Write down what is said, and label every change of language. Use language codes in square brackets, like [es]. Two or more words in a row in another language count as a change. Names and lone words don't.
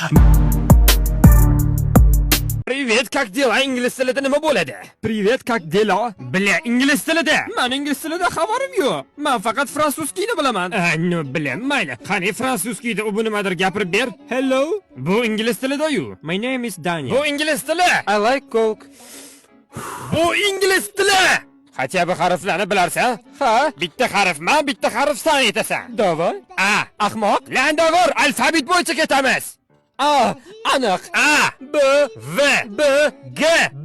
[ru] Привет, как дела? [uz] Ingliz tilida nima bo'ladi? [ru] Привет, как dela? Bля, [uz] ingliz tilida. Men ingliz tilida xabarim yo'q. Men faqat frantsuzskiyni bilaman. No, bilam, mayli. Qani frantsuzskiyda u nimadir gapirib ber. Hello. Bu ingliz tilida-yu. [en] My name is Daniel. [uz] Bu ingliz tili. [en] I like coke. [uz] Bu ingliz tili. [ru] Хотя бы [uz] harflarni bilarsan? Ha? Bitta harfman, bitta harf san aytasan. Davor? Ahmoq. Landavor, alfabet bo'yicha ketamiz. Aniq. A, B, V, B, G, B.